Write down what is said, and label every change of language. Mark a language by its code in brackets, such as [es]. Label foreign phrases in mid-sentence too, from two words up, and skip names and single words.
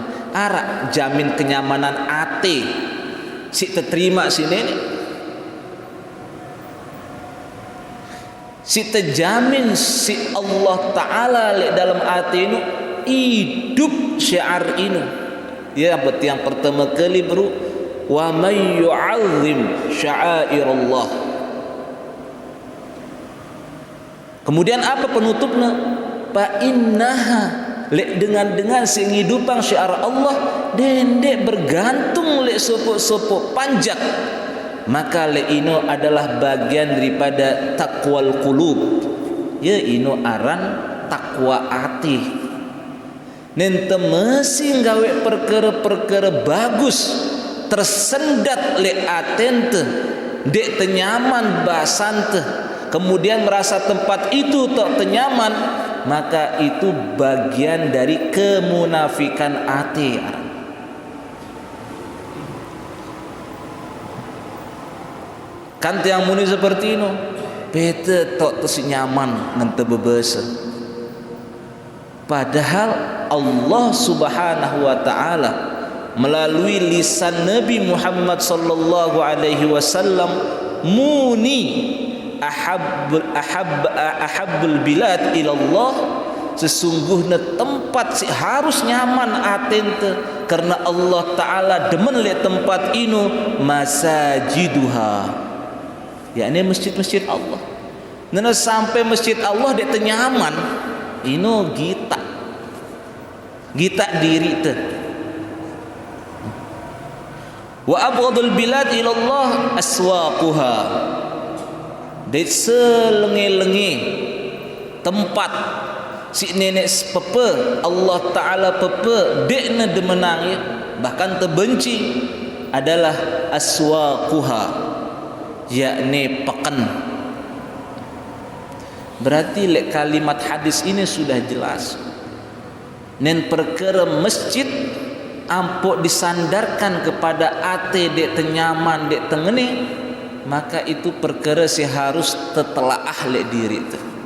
[sas] Arak jamin kenyamanan ate, si terima si nenek, si terjamin si Allah Taala le dalam ate ini hidup syiar ini. [id] Ya berarti yang pertama kali bro, [ar] wa may yu'azzim sya'airallah. [id] Kemudian apa penutupnya? [sas] Fa innaha lek dengan singidupang syiar Allah dendek bergantung lek sopo panjak, maka lek ino adalah bagian daripada [ar] taqwal qulub. [sas] Ya ino aran takwa ati. Nente mesti gawe perkara-perkara bagus tersendat lek atente dek tenyaman basante. [id] Kemudian merasa tempat itu tak tenyaman, maka itu bagian dari kemunafikan hati. [sas] Kan tiang muni seperti ini, bete tak tersenyaman nanti bebesa. [id] Padahal Allah [ar] Subhanahu wa taala [id] melalui lisan Nabi Muhammad [ar] sallallahu alaihi wasallam [sas] muni [ar] ahabbul bilad ilallah, [id] sesungguhnya tempat si harus nyaman atente karena Allah Taala demen lihat tempat ini masajiduha, yakni masjid-masjid Allah. [sas] Nana sampai masjid Allah dia tenyaman ino gita diri te. [ar] Wa abghadul bilad ilallah aswaquha, [sas] di selengi-lengi tempat si nenek pepe Allah Ta'ala pepe dekna demenang ya, bahkan terbenci adalah aswaquha, yakni pekan. [id] Berarti kalimat hadis ini sudah jelas nen perkara masjid ampuk disandarkan kepada ate dek tenyaman dek tengene, maka itu perkara si harus tetelaah lek diri tu.